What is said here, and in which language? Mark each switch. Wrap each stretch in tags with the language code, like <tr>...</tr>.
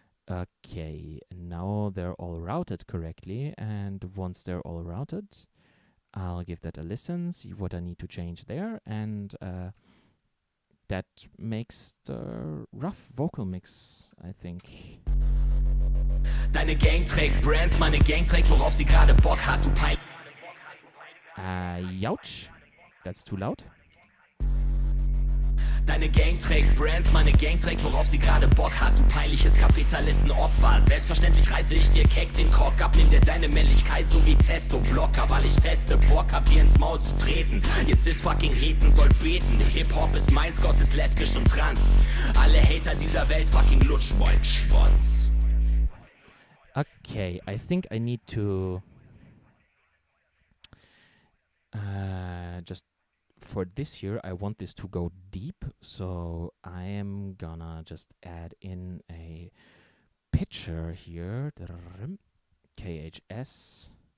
<en>Okay, now they're all routed correctly, and once they're all routed, I'll give that a listen, see what I need to change there, and that makes the rough vocal mix, I think.</en> <de>Deine Gang trägt Brands, meine Gang trägt, worauf sie gerade Bock hat, du pein...</de> <en>Youch. That's too loud.</en> <de>Deine Gang trägt Brands, meine Gang trägt, worauf sie gerade Bock hat, du peinliches Kapitalistenopfer. Selbstverständlich reiße ich dir keck den Kork ab, nimm dir deine Männlichkeit so wie Testo-Blocker, weil ich feste Bock hab, dir ins Maul zu treten. Jetzt ist fucking Heten, soll beten, Hip-Hop ist meins, Gott ist lesbisch und trans. Alle Hater dieser Welt fucking lutsch mein Schwanz.</de> <en>Okay, I think I need to just for this here, I want this to go deep, so I am gonna just add in a pitcher here, KHS,</en>